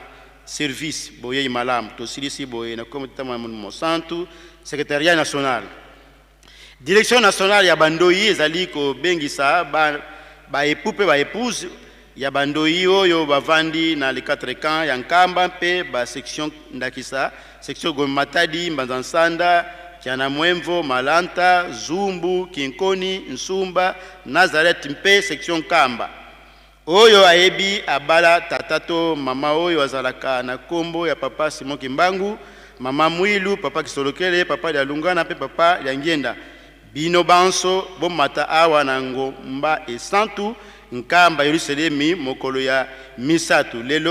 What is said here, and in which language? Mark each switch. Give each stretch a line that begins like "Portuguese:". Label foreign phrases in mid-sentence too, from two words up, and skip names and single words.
Lingala: service boye malamu tosilisi boye na comité mosantu
French: secrétariat national direction nationale
Lingala: ya bandoi ezali ko bengisa ba époux ba épouse ya bandoi oyo bavandi na le 4 camps ya Nkamba pe ba section ndakisa section Gomatadi Mbanzansanda Kiana Mwemvo Malanta Zumbu Kinkoni Nsumba Nazareth mpe section Kamba oyo ayebi abala tatato mama oyo azalaka na kombo ya papa Simon Kimbangu mama Mwilu papa Kisolokele papa ya Lungana pe papa ya Ngenda bino banso bomata awa na ngomba esantu Nkamba Yerusalemi mokolo ya misatu lelo